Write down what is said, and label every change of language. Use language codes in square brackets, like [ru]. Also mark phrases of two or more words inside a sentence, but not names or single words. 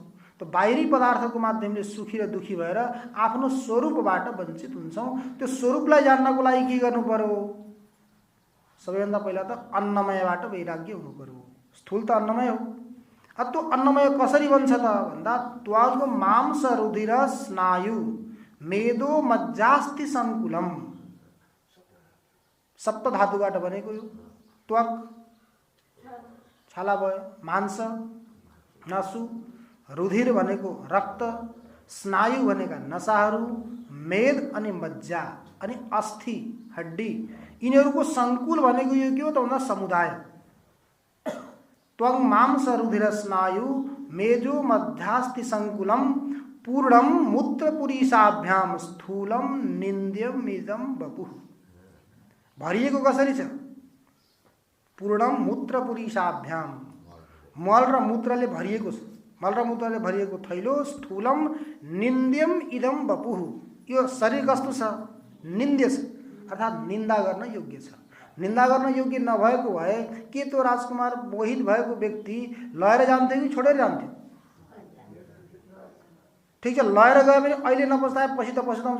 [ne] त बाहिरी पदार्थको माध्यमले सुखी र दुखी भएर आफ्नो स्वरूपबाट वञ्चित हुन्छौँ। त्यो स्वरूपलाई जान्नको लागि के गर्नु पर्यो? सबैभन्दा पहिला त अन्नमयबाट वैराग्य हुनु पर्यो। स्थूल त अन्नमय हो। अब त्यो अन्नमय कसरी बन्छ त भन्दा [sa] त्वग मांस रुधिर स्नायु मेदो मज्जास्ति सङ्कुलम, [ne] सप्त धातुबाट बनेको यो। त्वक छाला भयो, मांस नसु, रुधिर भनेको रक्त, स्नायु भनेका नसाहरू, मेद अनि मज्जा अनि अस्थि हड्डी, यिनीहरूको सङ्कुल भनेको यो के हो त भन्दा समुदाय। [sa] त्वङ मांस रुधिर स्नायु मेजो मध्यास्ति सङ्कुलम पूर्णम मूत्रपुरीसाभ्याम स्थूलम निन्द्यम इदम बपुः। [ne] भरिएको कसरी छ? [sa] पूर्णम मूत्र पुरीशाभ्याम, [ne] मल र मूत्रले भरिएको छ। मल र मूत्रले भरिएको थैलो। [sa] स्थूलम निन्द्यम इदम वपुः, [ne] यो शरीर कस्तो छ? निन्द्य छ, अर्थात् निन्दा गर्न योग्य छ। निन्दा गर्न योग्य नभएको भए के त्यो राजकुमार मोहित भएको व्यक्ति लएर जान्थ्यो कि छोडेर जान्थ्यो? ठिक छ, लएर गयो भने अहिले नपछुताए पछि त पछुताउँछ।